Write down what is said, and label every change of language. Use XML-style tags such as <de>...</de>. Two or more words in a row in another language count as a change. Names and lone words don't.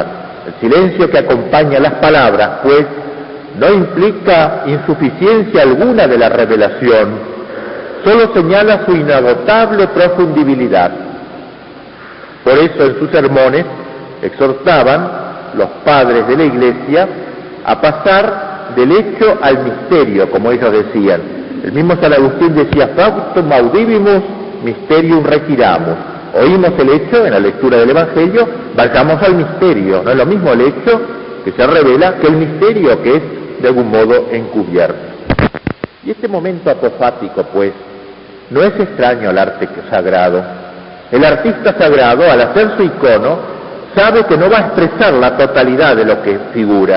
<es>El silencio que acompaña las palabras, pues, no implica insuficiencia alguna de la revelación, solo señala su inagotable profundibilidad. Por eso en sus sermones exhortaban los padres de la Iglesia a pasar del hecho al misterio, como ellos decían. El mismo San Agustín decía:</es> <la>factum audivimus mysterium retiramus.</la> <es>Oímos el hecho en la lectura del Evangelio, vayamos al misterio. No es lo mismo el hecho que se revela que el misterio que es de algún modo encubierto. Y este momento apofático, pues, no es extraño al arte sagrado. El artista sagrado, al hacer su icono, sabe que no va a expresar la totalidad de lo que figura.</es>